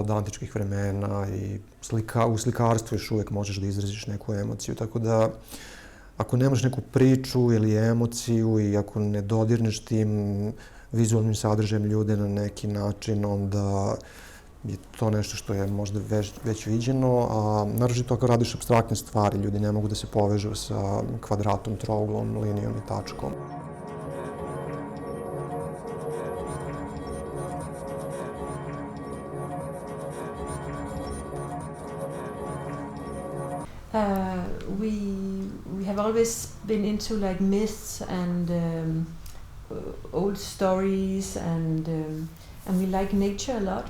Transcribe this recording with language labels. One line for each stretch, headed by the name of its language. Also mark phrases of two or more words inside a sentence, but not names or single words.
Serbian: od antičkih vremena i u slikarstvu još uvek možeš da izraziš neku emociju, tako da ako nemaš neku priču ili emociju i ako ne dodirneš tim vizualnim sadržajem ljude na neki način, onda je to nešto što je možda već viđeno, a naročito ako radiš apstraktne stvari, ljudi ne mogu da se povežu sa kvadratom, trouglom, linijom i tačkom.
English: We have always been into like myths and old stories, and we like nature a lot.